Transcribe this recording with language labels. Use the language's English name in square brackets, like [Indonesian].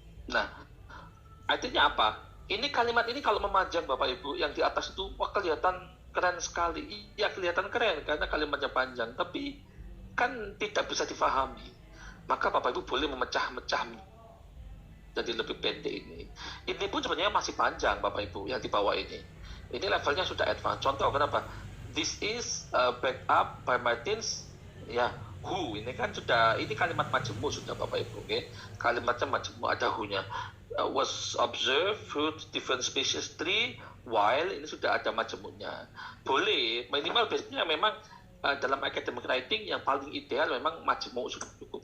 [Indonesian] Nah artinya apa, ini kalimat ini kalau memanjang Bapak Ibu yang di atas itu wah kelihatan keren sekali, ya kelihatan keren karena kalimatnya panjang, tapi kan tidak bisa difahami. Maka Bapak Ibu boleh memecah-mecah jadi lebih pendek ini. Ini pun sebenarnya masih panjang Bapak Ibu yang di bawah ini. Ini levelnya sudah advance. Contoh kenapa? [English] This is backed up by Martins. [Indonesian] Ya, who ini kan sudah, ini kalimat majemuk sudah Bapak Ibu. Okay? Kalimatnya majemuk ada who-nya. [English] Was observed fruit different species tree while [Indonesian] ini sudah ada majemuknya. Boleh minimal biasanya memang dalam academic writing yang paling ideal memang majemuk sudah cukup.